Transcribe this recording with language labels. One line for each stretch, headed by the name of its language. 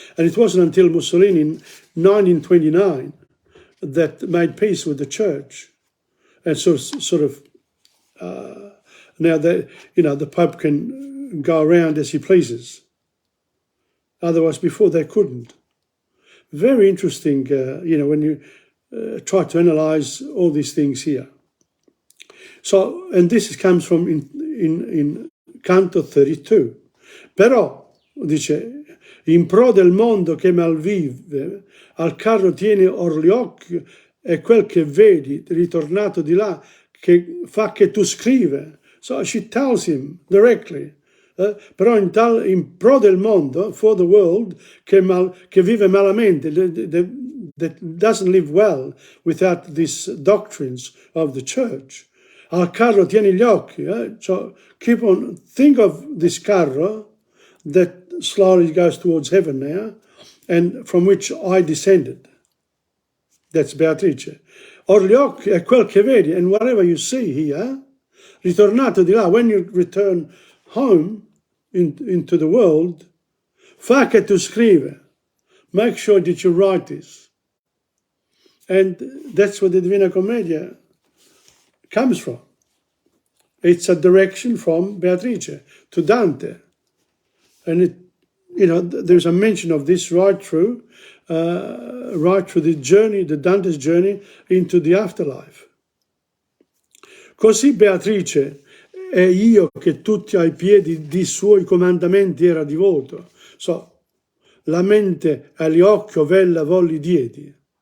English: And it wasn't until Mussolini in 1929 that made peace with the church, and so sort of now that the Pope can go around as he pleases. Otherwise, before they couldn't. Very interesting, when you try to analyze all these things here. So, and this comes from in Canto 32.
Italian: Però, dice, in pro del mondo che malvive, al carro tieni or gli occhi, e quel che vedi, ritornato di là, che fa che tu scrive.
English: So she tells him directly,
Italian: però in pro del mondo,
English: for the world,
Italian: che vive malamente,
English: that doesn't live well without these doctrines of the church.
Italian: Al carro tieni gli occhi.
English: So keep on, think of this carro that slowly goes towards heaven now, and from which I descended. That's Beatrice.
Italian: Or gli occhi è quel che vedi,
English: and whatever you see here,
Italian: ritornato di là,
English: when you return home into the world,
Italian: fa che tu scrive.
English: Make sure that you write this. And that's where the Divina Commedia comes from. It's a direction from Beatrice to Dante. And there's a mention of this right through the journey, the Dante's journey into the afterlife.
Italian: Così Beatrice e io che tutti ai piedi di suoi comandamenti era divoto. So, la mente agli occhi vella volli diedi.